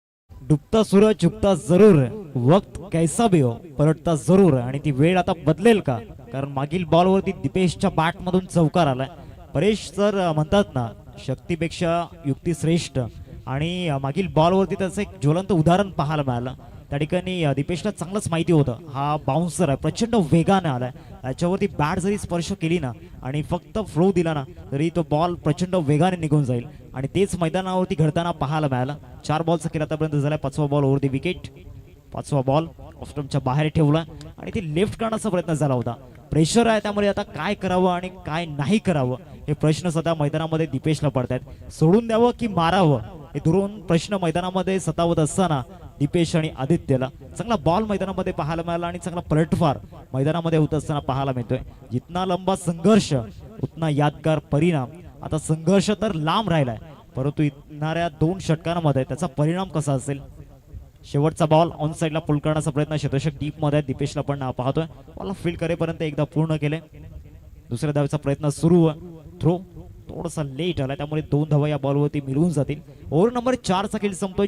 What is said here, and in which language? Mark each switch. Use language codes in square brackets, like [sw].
[hi] डुबता सूरज झुकता जरूर, वक्त कैसा भी हो, परतता जरूर. [mr] आणि ती वेळ आता बदलेल का, कारण मागील बॉलवरती दीपेशच्या बॅट मधून चौकार आलाय. परेश सर म्हणतात ना शक्तीपेक्षा युक्ती श्रेष्ठ, आणि मागील बॉलवरती त्याचं एक ज्वलंत उदाहरण पाहायला मिळालं. त्या ठिकाणी दीपेशला चांगलंच माहिती होतं हा बाउन्सर आहे, प्रचंड वेगाने आलाय, त्याच्यावरती बॅट जरी स्पर्श केली ना आणि फक्त फ्लो दिला ना तरी तो बॉल प्रचंड वेगाने निघून जाईल. आणि तेच मैदानावरती घडताना पाहायला मिळालं. 4 बॉलचा खेळ आतापर्यंत झाला, 5वा ball over the wicket, 5वा ball ऑफस्टंपच्या बाहेर ठेवला आणि ते लेफ्ट करण्याचा प्रयत्न झाला होता. प्रेशर आहे, त्यामुळे आता काय करावं आणि काय नाही करावं हे प्रश्न सध्या मैदानामध्ये दीपेशला पडतात. सोडून द्यावं की मारावं हे 2 प्रश्न मैदानामध्ये सतावत असताना दीपेश आणि आदित्यला चांगला बॉल मैदानामध्ये पाहायला मिळाला आणि चांगला पलटवार मैदानामध्ये होत असताना पाहायला मिळतोय. [hi] जितना लंबा संघर्ष उतना यादगार परिणाम. [mr] आता संघर्ष तर लांब राहिलाय, परंतु येणाऱ्या 2 षटकांमध्ये त्याचा परिणाम कसा असेल. शेवटचा बॉल ऑन साइडला पुल करण्याचा प्रयत्न, शतशक डीप मध्ये दीपेशला पण पाहतोय. बॉल फील्ड करेपर्यंत एकदा पूर्ण केले. दुसऱ्या धावेचा प्रयत्न सुरू, थ्रो थोडासा लेट आला, त्यामुळे 2 धावा या बॉलवरती मिळून जातील. ओव्हर नंबर 4चा खेळ संपतोय.